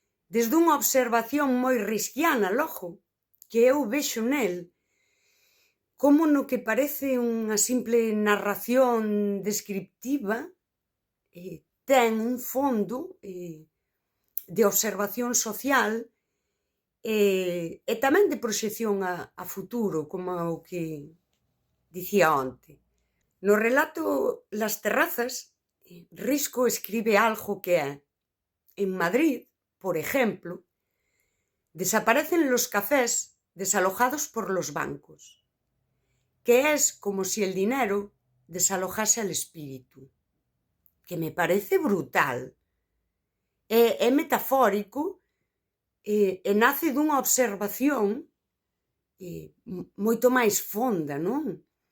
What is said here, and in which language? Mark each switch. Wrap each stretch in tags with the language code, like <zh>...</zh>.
<gl>Desde unha observación moi risquiana, logo, que eu vexo nel, como no que parece unha simple narración descriptiva ten un fondo de observación social e tamén de proxección a futuro, como o que dicía onte. No relato Las terrazas, Risco escribe algo que é:</gl> <es>en Madrid, por ejemplo, desaparecen los cafés desalojados por los bancos, que es como si el dinero desalojase al espíritu, que me parece brutal.</es> <gl>É metafórico e nace dunha observación moito máis fonda, non?</gl>